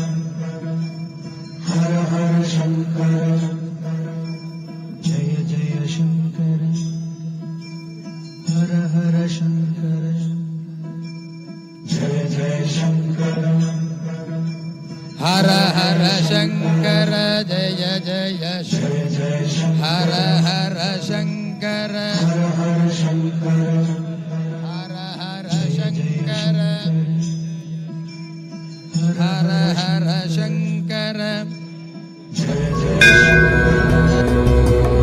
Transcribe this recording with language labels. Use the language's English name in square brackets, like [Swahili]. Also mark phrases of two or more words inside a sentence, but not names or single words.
[Sanskrit] हर हर शंकर जय जय शंकर हर हर शंकर जय जय शंकर हर हर शंकर जय जय जय जय शंकर हर हर शंकर हर हर शंकर हर हर शंकर हर हर शंकर. जय जय शंकर